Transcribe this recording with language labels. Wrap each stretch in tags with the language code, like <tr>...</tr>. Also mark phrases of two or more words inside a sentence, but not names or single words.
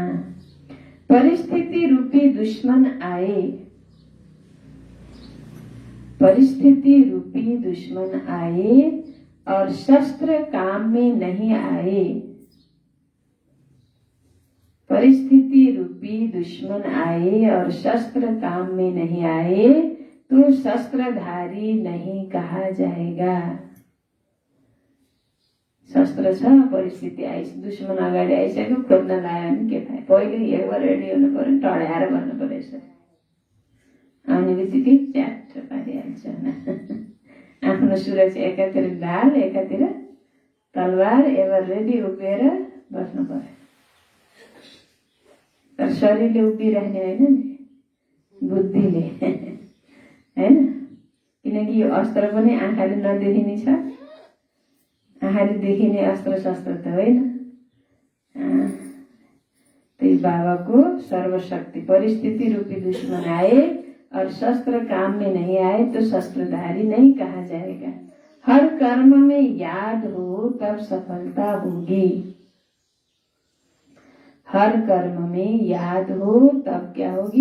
<hi>परिस्थिति रूपी दुश्मन आए, परिस्थिति रूपी दुश्मन आए और शस्त्र काम में नहीं आए। परिस्थिति रूपी दुश्मन आए और शस्त्र काम में नहीं आए तो शस्त्रधारी नहीं कहा जाएगा।</hi> <ne>शस्त्र छ, परिस्थिति आइस, दुश्मन अगाडि आइसक्यो, खोज्न लायो भने के थाहा। पहिले एकबार रेडी हुनु पर्यो, टढाएर भन्नु पर्यो। यसो आउने बित्तिकै च्याट पारिहाल्छ। आफ्नो सुरक्षा एकातिर ढाल, एकातिर तलवार, एबार रेडी उभिएर बस्नु पर्यो। तर शरीरले उभिरहने होइन नि, बुद्धिले हैन। किनकि यो अस्त्र पनि आँखाले नदेखिने छ, आँखाले देखिने अस्त्र शस्त्र त होइन। त्यही बाबाको सर्वशक्ति।</ne> <hi>परिस्थिति रूपी दुश्मन आए और शस्त्र काम में नहीं आए तो शस्त्रधारी नहीं कहा जाएगा। हर कर्म में याद हो तब सफलता होगी। हर कर्म में याद हो तब क्या होगी?</hi>